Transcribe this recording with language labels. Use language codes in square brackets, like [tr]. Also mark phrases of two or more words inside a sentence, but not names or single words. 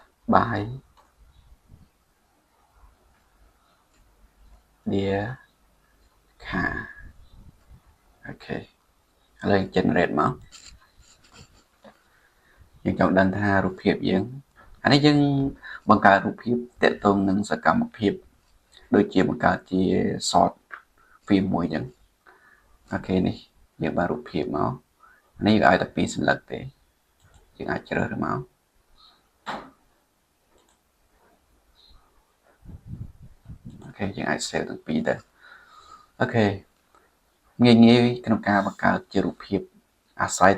[km] by dear car ok ឥឡូវ generate មកយើងចង់ដឹងថារូបភាពយើងអានេះយើងបង្កើតរូបភាពតាក់ទងនឹងសកម្មភាពដូចជាបង្កើតជា [en] short film [km] មួយអញ្ចឹងអូខេនេះយើងបានរូបភាពមកនេះយើងឲ្យតែ2សន្លឹកទេយើងអាចជ្រើសរើសមក អូខេយើងអាច save ទាំងពីរទៅអូខេងាយក្នុងការបង្កើតជារូបភាពអាស្រ័យទៅ